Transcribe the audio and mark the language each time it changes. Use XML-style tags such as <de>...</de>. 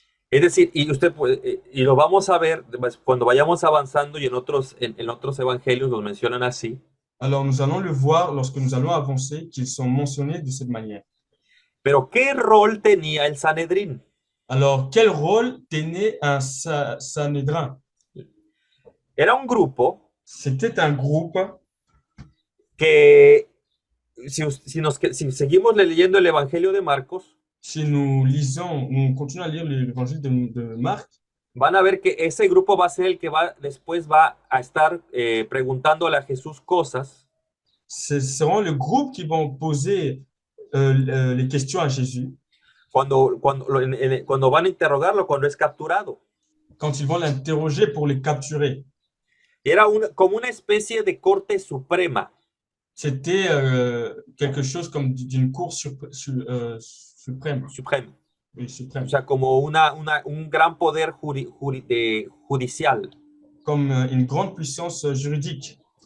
<es>Es decir, y lo vamos a ver cuando vayamos avanzando y en otros evangelios los mencionan así.</es> <fr>Alors, nous allons le voir lorsque nous allons avancer, qu'ils sont mentionnés de cette manière.</fr> <es>Pero, ¿qué rol tenía el Sanedrín?</es> <fr>Alors, quel rôle tenait un Sanhédrin?</fr> <es>Era un grupo</es> <fr>C'était un groupe.</fr> <es>que, si seguimos leyendo el Evangelio de Marcos,</es> <fr>Si nous lisons, nous continuons à lire l'évangile de Marc,</fr> <es>van a ver que ese grupo va a ser el que después va a estar preguntándole a Jesús cosas</es> <fr>ce seront le groupe qui vont poser les questions à Jésus</fr> <es>cuando van a interrogarlo, cuando es capturado.</es> <fr>quand ils vont l'interroger pour le capturer.</fr> <es>Era como una especie de corte suprema.</es> <fr>C'était quelque chose comme d'une cour suprême.</fr> <en>Supreme.</en> <fr>Oui, suprême.</fr> <es>O sea, como un gran poder judicial.</es> <fr>Comme une grande puissance juridique.</fr>